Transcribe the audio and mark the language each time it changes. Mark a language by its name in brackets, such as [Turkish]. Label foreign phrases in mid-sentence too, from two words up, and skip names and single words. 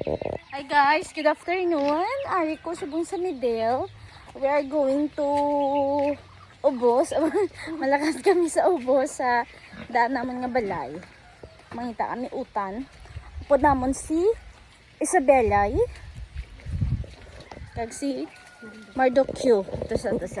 [English] Hi guys, good afternoon. [Hiligaynon] Ari ko subong sa Midel. [English] We are going to Ubos. [Hiligaynon] Malakas kami sa Ubos sa daan naman nga balay. Mangita kami utan. Upod namon si Isabelay. Kag si Mardokyo. Ito sa.